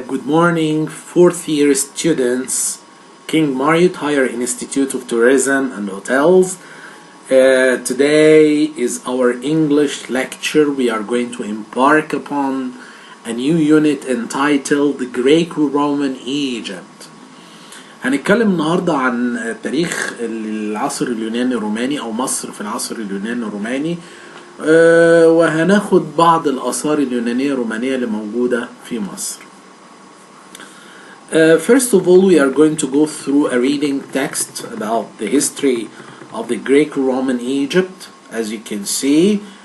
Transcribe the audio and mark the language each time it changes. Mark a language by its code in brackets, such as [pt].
[en] Good morning, fourth year students, King Marriott Higher Institute of Tourism and Hotels. Today is our English lecture. We are going to embark upon a new unit entitled The Greco-Roman Egypt. [ar] هنتكلم النهاردة عن تاريخ العصر اليوناني الروماني أو مصر في العصر اليوناني الروماني، وهناخد بعض الآثار اليونانية الرومانية اللي موجودة في مصر. [en] First of all, we are going to go through a reading text about the history of the Greco-Roman Egypt, as you can see.